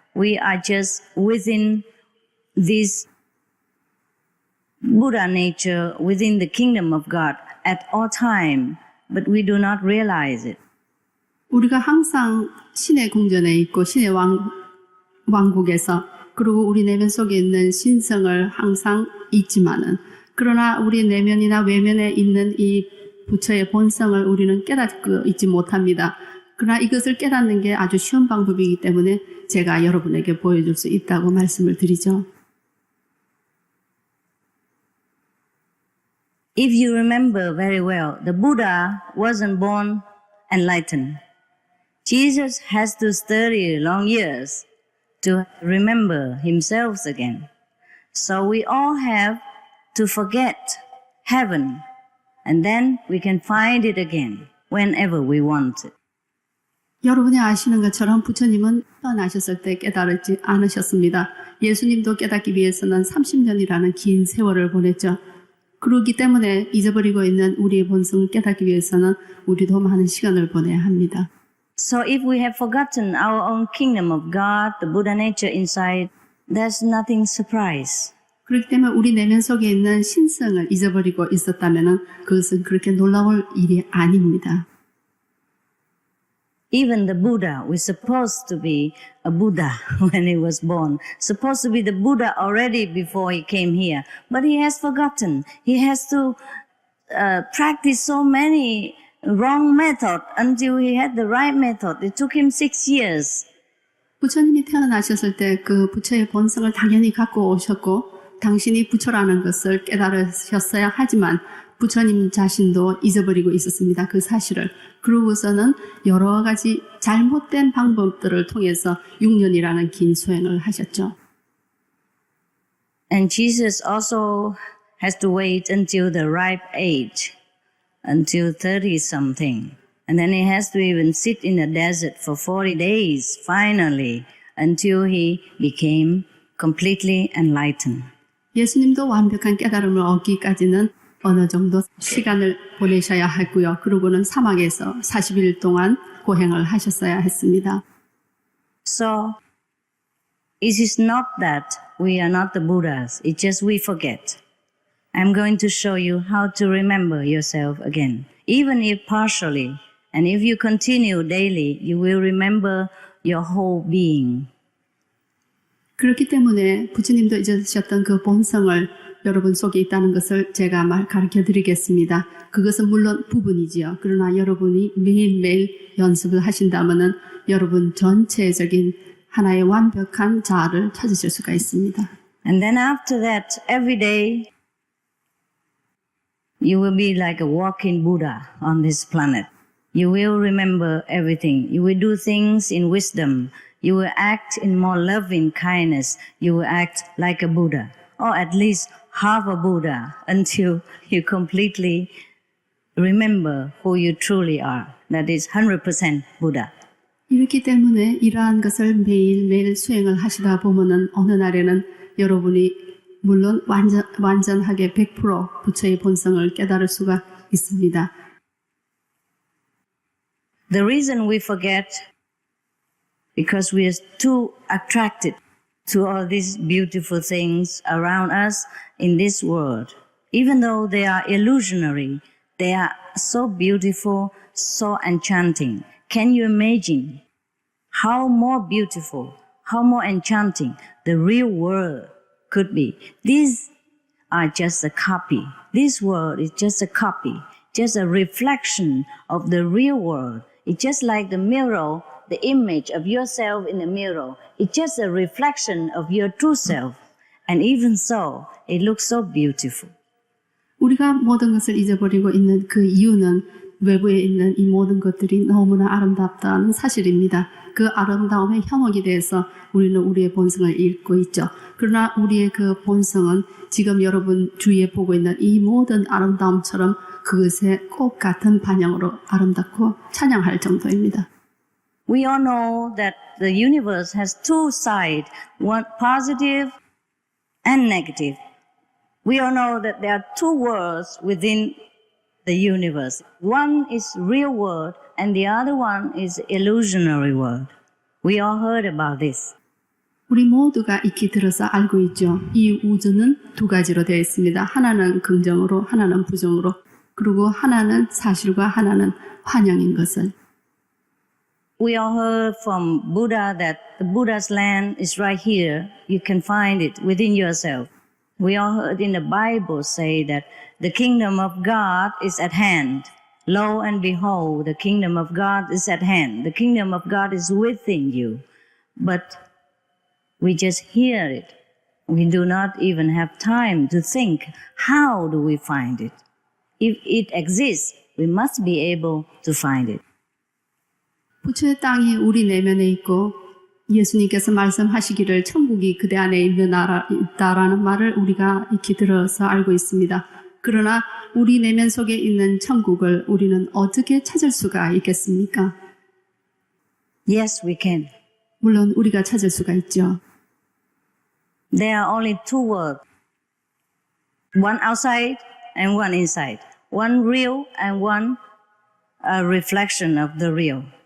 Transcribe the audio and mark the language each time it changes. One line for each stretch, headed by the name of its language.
English: We are just within this Buddha nature, within the kingdom of God at all time, but we do not realize it.
Korean: 우리가 항상 신의 궁전에 있고 신의 왕국에서, 그리고 우리 내면 속에 있는 신성을 항상 잊지만은, 그러나 우리 내면이나 외면에 있는 이 부처의 본성을 우리는 깨닫고 있지 못합니다. 그러나 이것을 깨닫는 게 아주 쉬운 방법이기 때문에 제가 여러분에게 보여줄 수 있다고 말씀을 드리죠.
English: If you remember very well, the Buddha wasn't born enlightened. Jesus has to study long years to remember himself again. So we all have to forget heaven, and then we can find it again whenever we want it.
Korean: 여러분이 아시는 것처럼 부처님은 태어나셨을 때 깨달지 않으셨습니다. 예수님도 깨닫기 위해서는 30년이라는 긴 세월을 보냈죠. 그렇기 때문에 잊어버리고 있는 우리의 본성을 깨닫기 위해서는 우리도 많은 시간을 보내야 합니다.
English: So if we have forgotten our own kingdom of God, the Buddha nature inside, there's nothing surprise.
Korean: 그렇기 때문에 우리 내면 속에 있는 신성을 잊어버리고 있었다면 그것은 그렇게 놀라울 일이 아닙니다.
English: Even the Buddha was supposed to be a Buddha when he was born, supposed to be the Buddha already before he came here, but he has forgotten. He has to practice so many wrong methods until he had the right method. It took him 6 years.
Korean: 부처님이 태어나셨을 때 그 부처의 본성을 당연히 갖고 오셨고 당신이 부처라는 것을 깨달으셨어야 하지만 부처님 자신도 잊어버리고 있었습니다. 그 사실을. 그러고서는 여러 가지 잘못된 방법들을 통해서 6년이라는 긴 수행을 하셨죠.
English: And Jesus also has to wait until the ripe age, until 30-something. And then he has to even sit in the desert for 40 days, finally, until he became completely enlightened.
Korean: 예수님도 완벽한 깨달음을 얻기까지는 어느 정도 시간을 보내셔야 했고요. 그러고는 사막에서 40일 동안 고행을 하셨어야 했습니다.
English: So, it is not that we are not the Buddhas. It's just we forget. I'm going to show you how to remember yourself again. Even if partially, and if you continue daily, you will remember your whole being.
Korean: 그렇기 때문에 부처님도 잊으셨던 그 본성을 여러분 속에 있다는 것을 제가 가르쳐 드리겠습니다. 그것은 물론 부분이지요. 그러나 여러분이 매일매일 연습을 하신다면은 여러분 전체적인 하나의 완벽한 자아를 찾으실 수가 있습니다.
English: And then after that, every day, you will be like a walking Buddha on this planet. You will remember everything. You will do things in wisdom. You will act in more loving kindness. You will act like a Buddha, or at least half a Buddha, until you completely remember who you truly are. That is 100% Buddha.
Korean: 이렇기 때문에 이러한 것을 매일매일 수행을 하시다 보면은 어느 날에는 여러분이 물론 완전하게 100% 부처의 본성을 깨달을 수가 있습니다.
English: The reason we forget because we are too attracted to all these beautiful things around us in this world. Even though they are illusionary, they are so beautiful, so enchanting. Can you imagine how more beautiful, how more enchanting the real world could be? These are just a copy. This world is just a copy, just a reflection of the real world. It's just like the mirror, the image of yourself in the mirror. It's just a reflection of your true self. And even so, it looks so beautiful.
Korean: 우리가 모든 것을 잊어버리고 있는 그 이유는 외부에 있는 이 모든 것들이 너무나 아름답다는 사실입니다. 그 아름다움의 현혹이 돼서 우리는 우리의 본성을 잃고 있죠. 그러나 우리의 그 본성은 지금 여러분 주위에 보고 있는 이 모든 아름다움처럼 그것의 꼭 같은 반영으로 아름답고 찬양할 정도입니다.
English: We all know that the universe has two sides, one positive and negative. We all know that there are two worlds within the universe. One is real world and the other one is illusionary world. We all heard about this.
Korean: 우리 모두가 익히 들어서 알고 있죠. 이 우주는 두 가지로 되어 있습니다. 하나는 긍정으로, 하나는 부정으로. 그리고 하나는 사실과 하나는 환영인 것을.
English: We all heard from Buddha that the Buddha's land is right here. You can find it within yourself. We all heard in the Bible say that the kingdom of God is at hand. Lo and behold, the kingdom of God is at hand. The kingdom of God is within you. But we just hear it. We do not even have time to think, how do we find it? If it exists, we must be able to find it.
Korean: 부처의 땅이 우리 내면에 있고 예수님께서 말씀하시기를 천국이 그대 안에 있다라는 말을 우리가 익히 들어서 알고 있습니다. 그러나 우리 내면 속에 있는 천국을 우리는 어떻게 찾을 수가 있겠습니까?
English: Yes, we can.
Korean: 물론 우리가 찾을 수가 있죠.
English: There are only two worlds. One outside and one inside. One real and one a reflection of the real.